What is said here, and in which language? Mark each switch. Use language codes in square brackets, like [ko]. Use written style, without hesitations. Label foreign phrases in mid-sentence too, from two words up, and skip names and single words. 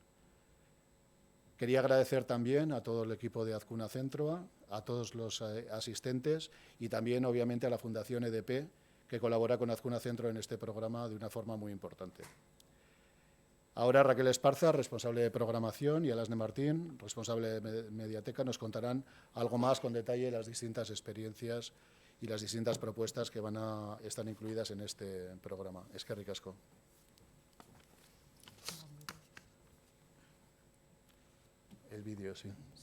[es] Quería agradecer también a todo el equipo de Azkuna Zentroa, a todos los asistentes y también, obviamente, a la Fundación EDP, que colabora con Azkuna Zentroa en este programa de una forma muy importante. Ahora Raquel Esparza, responsable de programación, y Alasne Martín, responsable de Mediateca, nos contarán algo más con detalle las distintas experiencias y las distintas propuestas que están incluidas en este programa. [eu] Eskerrik asko. [es] El vídeo, sí.